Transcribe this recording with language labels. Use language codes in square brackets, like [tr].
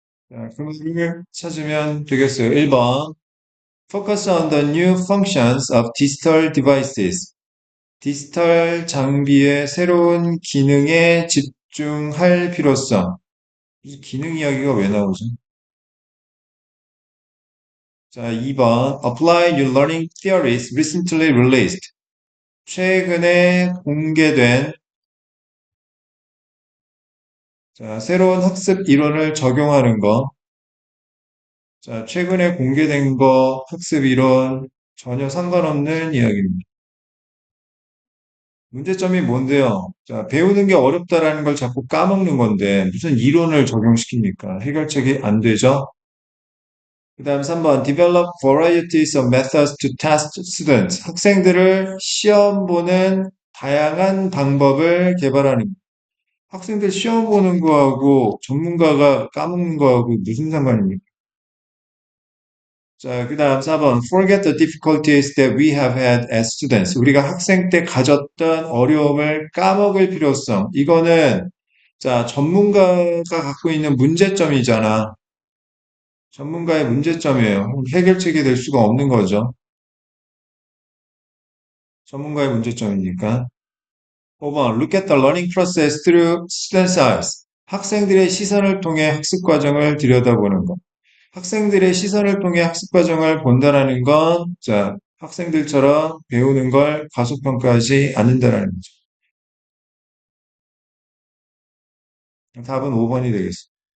[ko] 자, 그 말을 찾으면 되겠어요. [en] 1번. Focus on the new functions of digital devices. [ko] 디지털 장비의 새로운 기능에 집중할 필요성. 이 기능 이야기가 왜 나오죠? 자, 2번. [en] Apply your learning theories recently released. [ko] 최근에 공개된 자, 새로운 학습 이론을 적용하는 거. 자, 최근에 공개된 거 학습 이론 전혀 상관없는 이야기입니다. 문제점이 뭔데요? 자, 배우는 게 어렵다라는 걸 자꾸 까먹는 건데 무슨 이론을 적용시킵니까? 해결책이 안 되죠? 그 다음 3번 [en] Develop varieties of methods to test students. [ko] 학생들을 시험 보는 다양한 방법을 개발하는 학생들 시험 보는 거하고 전문가가 까먹는 거하고 무슨 상관입니까? 자, 그 다음 4번 [en] Forget the difficulties that we have had as students. [ko] 우리가 학생 때 가졌던 어려움을 까먹을 필요성. 이거는 자, 전문가가 갖고 있는 문제점이잖아. 전문가의 문제점이에요. 해결책이 될 수가 없는 거죠. 전문가의 문제점이니까. [en] 5번, look at the learning process through students' eyes. [ko] 학생들의 시선을 통해 학습 과정을 들여다보는 것. 학생들의 시선을 통해 학습 과정을 본다라는 건, 자, 학생들처럼 배우는 걸 과소평가하지 않는다라는 거죠. 답은 5번이 되겠습니다.